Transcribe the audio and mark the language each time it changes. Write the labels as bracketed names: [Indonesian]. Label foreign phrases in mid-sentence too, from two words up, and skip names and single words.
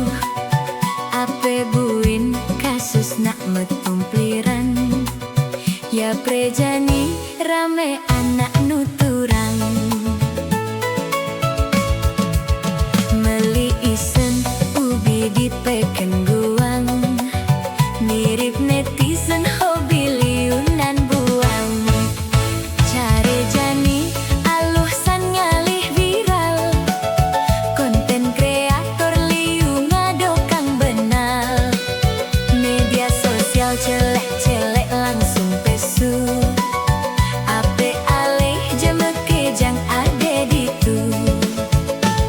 [Balinese] Ape buin kasus nak metumpliran. Ya prejani rame anak nuturang. Meli isen ubi di peken guang. Mirip netizen hobi liunan buang. Care jani alusan ngalih viral. [Indonesian] Konten kreator [Balinese] liu ngadokang benal. [Indonesian] Media sosial [Balinese] celek-celek langsung pesu. Ape alih jemeke jang ade ditu.